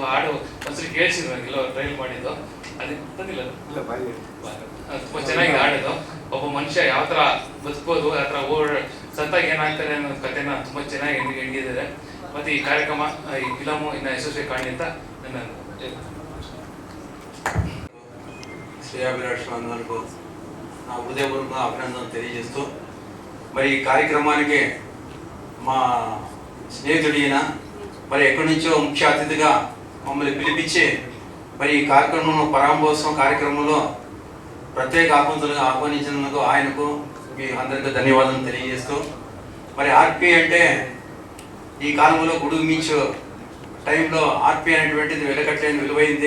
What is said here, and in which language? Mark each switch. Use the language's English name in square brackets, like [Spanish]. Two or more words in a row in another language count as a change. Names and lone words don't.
[Kannada] ಹಾಡು ಒಂದ್ಸರಿ ಕೇಳಿಸಿದ್ರು ನನಗೆಲ್ಲ ಟ್ರೈಲ್ ಮಾಡಿದ್ದು, ಅದಕ್ಕೆ ಬಂದಿಲ್ಲ. ತುಂಬ ಚೆನ್ನಾಗಿ ಹಾಡೋದು. ಒಬ್ಬ ಮನುಷ್ಯ ಯಾವ ಥರ ಬದುಕ್ಬೋದು, ಆ ಥರ ಸತ್ತಾಗ ಏನಾಗ್ತಾರೆ ಅನ್ನೋ ಕಥೆನ ತುಂಬ ಚೆನ್ನಾಗಿ ಹೆಂಗಿದ್ದಾರೆ. ಮತ್ತು ಈ ಕಾರ್ಯಕ್ರಮ, ಈ ಫಿಲಮು ಇನ್ನು ಯಶಸ್ವಿ ಕಾಣಲಿ ಅಂತ ನನ್ನ [Telugu] శ్రేయాభిలాషులందరికీ నా హృదయపూర్వక అభినందనలు తెలియజేస్తూ, మరి ఈ కార్యక్రమానికి మా స్నేహితుడైన మరి ఎక్కడి నుంచో ముఖ్య అతిథిగా మమ్మల్ని పిలిపించి మరి ఈ కార్యక్రమంలో పరాంభోత్సవం కార్యక్రమంలో ప్రత్యేక ఆహ్వానించినందుకు ఆయనకు మీ అందరికీ ధన్యవాదాలు తెలియజేస్తూ, మరి RP అంటే ఈ కాలంలో గుడుగు మించు టైంలో RP అనేటువంటిది వెలకట్టలేని విలువైంది.